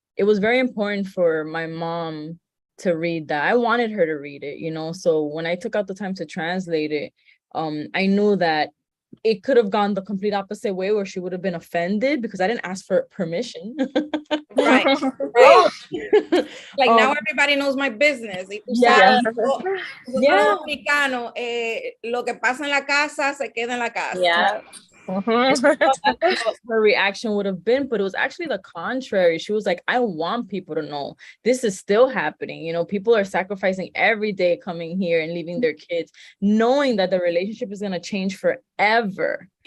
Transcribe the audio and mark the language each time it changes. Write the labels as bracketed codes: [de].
[en] It was very important for my mom to read that. I wanted her to read it, you know, so when I took out the time to translate it, I knew that it could have gone the complete opposite way, where she would have been offended because I didn't ask for permission. Right. Like now everybody knows my business. Yeah. Yeah. [es] Dominicano, lo que pasa en la casa se queda en la casa. [en] Yeah. That's what her reaction would have been, but it was actually the contrary. She was like, I want people to know this is still happening. You know, people are sacrificing every day coming here and leaving their kids, knowing that the relationship is going to change forever.